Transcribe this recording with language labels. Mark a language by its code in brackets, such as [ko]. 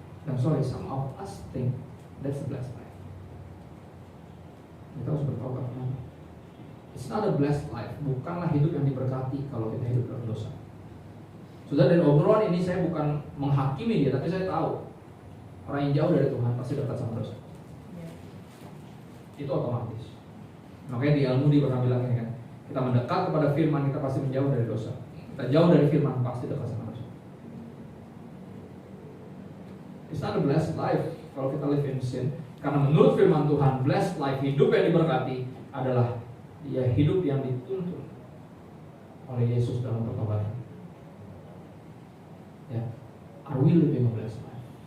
[en] I'm sorry, some of us think that's a blessed life. [id] Kita harus bertobat. [en] It's not a blessed life. [id] Bukanlah hidup yang diberkati kalau kita hidup dalam dosa. Sudah, dari obrolan ini saya bukan menghakimi dia, tapi saya tahu orang yang jauh dari Tuhan pasti dekat sama dosa. Itu otomatis. Makanya di Al-Mudi pernah bilang ini kan, kita mendekat kepada firman, kita pasti menjauh dari dosa. Kita jauh dari firman, pasti dekat sama dosa. [en] It's not a blessed life [id] kalau kita [en] live in sin. [id] Karena menurut firman Tuhan, blessed life, hidup yang diberkati, adalah dia hidup yang dituntun oleh Yesus dalam pertobatan. [en] Ya, are we living a blessed life?